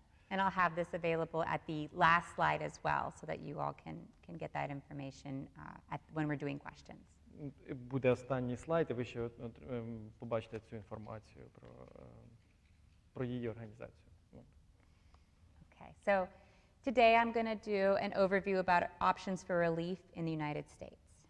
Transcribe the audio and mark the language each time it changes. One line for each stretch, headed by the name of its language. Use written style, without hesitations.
English: And I'll have this available at the last slide as well, so that you all can get that information when we're doing questions.
Ukrainian: Буде останній слайд, і ви ще побачите цю інформацію про її організацію.
English: Okay, so today I'm going to do an overview about options for relief in the United States.